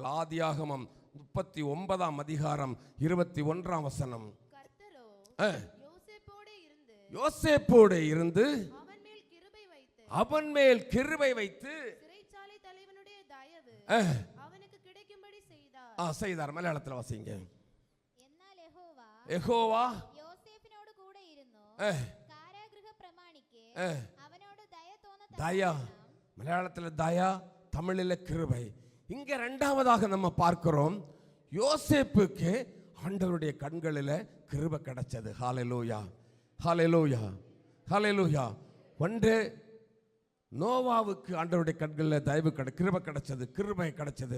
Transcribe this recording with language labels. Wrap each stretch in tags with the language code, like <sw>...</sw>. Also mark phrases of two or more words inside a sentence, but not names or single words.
<ta>ஆதியாகமம் 39 அதிகாரம் 21 வசனம். யோசேப்போடு இருந்து அவன் மேல் கிருபை வைத்து சிறைச்சாலை தலைவனுடைய தயவு அவனுக்கு கிடைக்கும்படி செய்தார். மலையாளத்தில் வாசிங்க.</ta> <ml>എന്നാൽ യഹോവா യോസേഫിനോട് കൂടെ ഇരുന്നു കാരാഗൃഹ പ്രമാണിക്ക് അവനോട് ദയ തോന്ന</ml> <ta>தயா. மலையாளத்தில் தயா, தமிழில் கிருபை. இங்க இரண்டாவதாக நம்ம பார்க்கிறோம், யோசேப்புக்கு ஆண்டவருடைய கண்களில் கிருபை கிடைச்சது. ஹல்லேலூயா, ஹல்லேலூயா, ஹல்லேலூயா. ஒன்று நோவாவுக்கு ஆண்டவருடைய கண்களில் தயவு கிருபை கிடைச்சது, கிருபை கிடைச்சது.</ta>